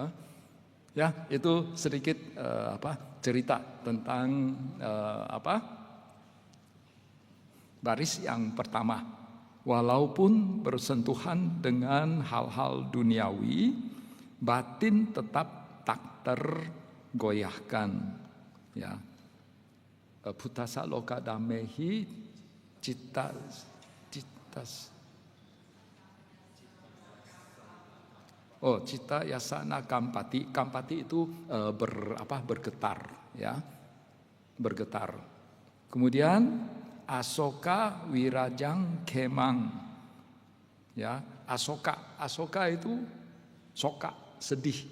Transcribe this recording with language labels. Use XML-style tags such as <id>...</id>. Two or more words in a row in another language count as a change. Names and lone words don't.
<id>Ya, itu sedikit cerita tentang Baris yang pertama, walaupun bersentuhan dengan hal-hal duniawi, batin tetap tak tergoyahkan. Ya,</id> <pi>Putasa loka damehi cita cita yasana kampati.</pi> <id>Kampati itu bergetar, ya, bergetar. Kemudian</id> <pi>asoka wirajang kemang,</pi> <id>ya, asoka itu soka, sedih.</id>